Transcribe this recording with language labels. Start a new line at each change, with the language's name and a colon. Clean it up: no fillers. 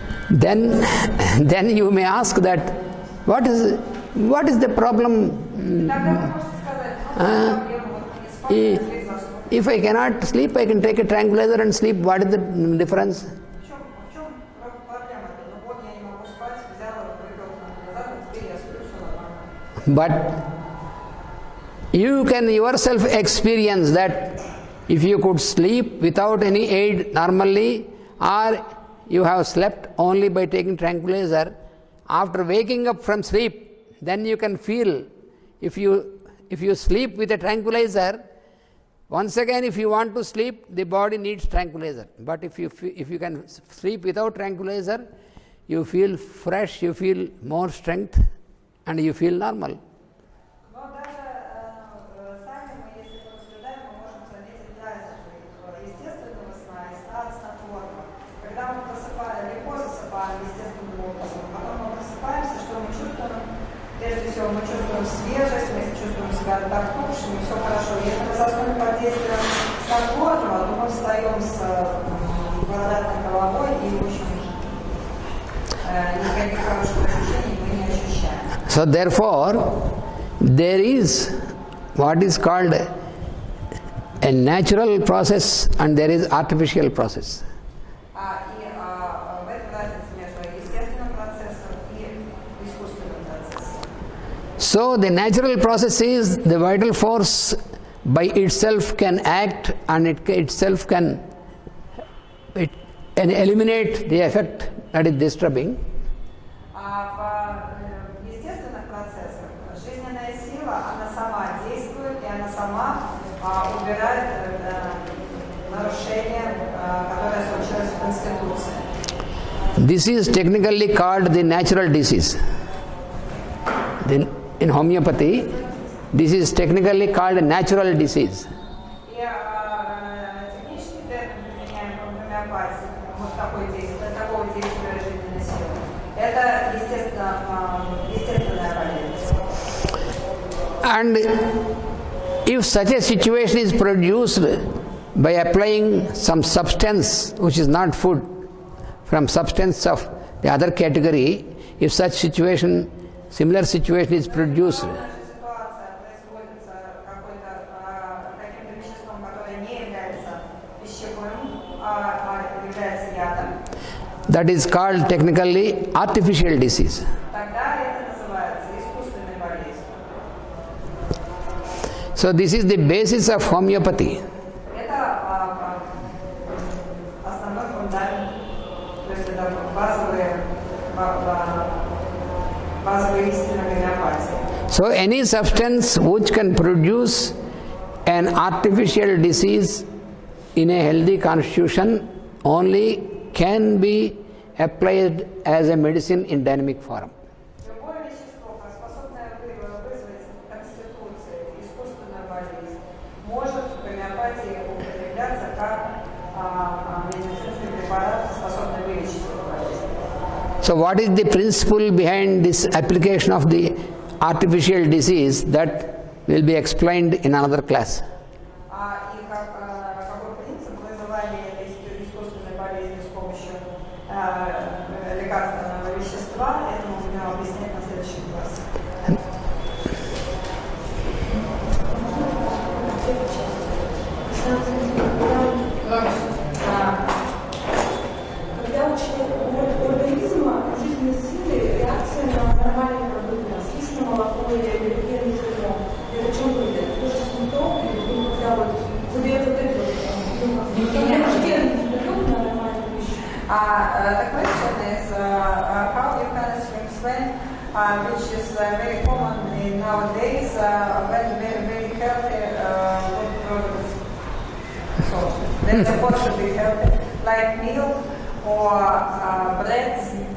English: Then you may ask that what is the problem?
Russian: Тогда вы можете сказать, ну, проблема вот не спать, заснуть.
English: If I cannot sleep, I can take a tranquilizer and sleep. What is the difference?
Russian: В чем проблема-то? Ну вот я не могу спать, взял, выпил транквилизатор, теперь я сплю, все нормально.
English: But you can yourself experience that if you could sleep without any aid normally, or you have slept only by taking tranquilizer, after waking up from sleep, then you can feel if you sleep with a tranquilizer, once again if you want to sleep, the body needs tranquilizer. But if you can sleep without tranquilizer, you feel fresh, you feel more strength, and you feel normal.
Russian: Но даже сами мы, если понаблюдаем, мы можем заметить разницу естественного сна и сна от снотворного. Когда мы легко засыпаем естественным образом, потом мы просыпаемся, что мы чувствуем? Прежде всего мы чувствуем свежесть, мы чувствуем себя отдохнувшими, все хорошо. Если мы заснули под действием снотворного, то мы встаем с благодатной головой и очень никаких хороших ощущений мы не ощущаем.
English: So therefore, there is what is called a natural process and there is artificial process.
Russian: И в этом разница между естественным процессом и искусственным процессом.
English: So the natural process is the vital force by itself can act and it itself can eliminate the effect that is disturbing.
Russian: В естественных процессах жизненная сила, она сама действует и она сама убирает нарушения, которые случились в Конституции.
English: This is technically called the natural disease. In homeopathy, this is technically called a natural disease.
Russian: И технический термин, применяемый в гомеопатии, вот такое действие, такого действия жизненной силы, это естественная болезнь.
English: And if such a situation is produced by applying some substance which is not food from substance of the other category, if such situation, similar situation is produced,
Russian: Ситуация производится каким-то веществом, которое не является пищевым, а является ядом,
English: that is called technically artificial disease.
Russian: тогда это называется искусственной болезнью.
English: So this is the basis of homeopathy.
Russian: Это основной фундамент, то есть это базовые истины гомеопатии.
English: So any substance which can produce an artificial disease in a healthy constitution only can be applied as a medicine in dynamic form.
Russian: Любое вещество, способное вызвать конституцию, искусственную болезнь, может в гомеопатии употребляться как медицинский препарат, способный вылечить эту болезнь.
English: So what is the principle behind this application of the artificial disease that will be explained in another class?
Russian: И какой принцип вызывания этой искусственной болезни с помощью лекарственного вещества. Это мы будем объяснять на следующем классе. Когда у организма жизненной силы реакция на нормальные продукты, на слизь, молоко или аллергенный зерно, это чем будет? Это тоже симптом, или когда вот выдает вот это
English: The question is how you can explain, which is very common in nowadays, when very healthy food products. So they're supposed to be healthy, like milk or breads.